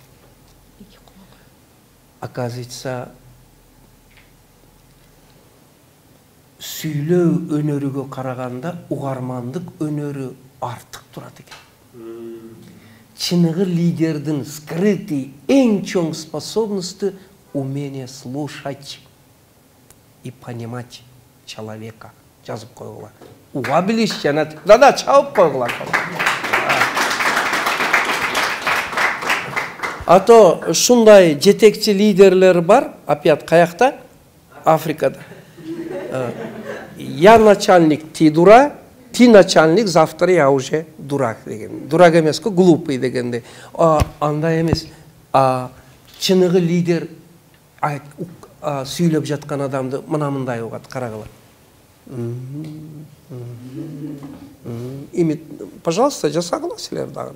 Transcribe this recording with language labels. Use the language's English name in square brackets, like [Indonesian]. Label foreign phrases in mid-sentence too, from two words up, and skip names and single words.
[Kyrgyz] Оказывается, сүйлөө өнөрүгө караганда угармандык өнөрү артык турат экен. Чыныгы лидердин [Russian] скрытый [Kyrgyz] эң чоң [Russian] способности умение слушать и понимать человека. [Kyrgyz] Жазып койгула. Уга билиш жана да чабып койгула. Ато шундай жетекчи лидерлер бар, опять каякта? Африкада. [Russian] Я начальник, ты дура, ты начальник, завтра я уже дурак деген. [Kyrgyz] Дурак эмес ко, глупый дегенде. Андай эмес. Чыныгы лидер сүйлөп жаткан адамды мындай угат, карагыла. Пожалуйста, жасагыла силер дагы.